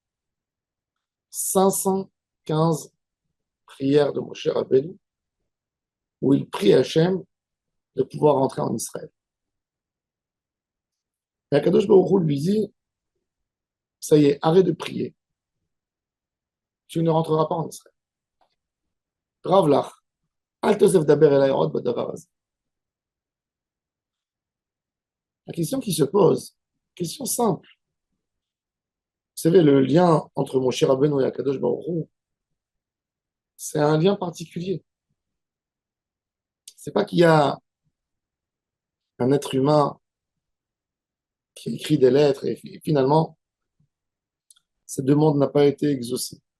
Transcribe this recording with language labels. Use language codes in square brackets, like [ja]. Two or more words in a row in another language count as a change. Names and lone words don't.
[fr] 515 prières de Moshe Rabbeinu où il prie Hachem de pouvoir rentrer en Israël. Et Kadosh Baruch Hu lui dit, ça y est, arrête de prier. Tu ne rentreras pas en Israël. [he] רב לך אל תוסף דבר אלי עוד בדבר הזה. [fr] La question qui se pose, question simple. Vous savez, le lien entre Moshe Rabbeinu et Akadosh Baruch Hu, c'est un lien particulier. C'est pas qu'il y a un être humain qui écrit des lettres et finalement, cette demande n'a pas été exaucée.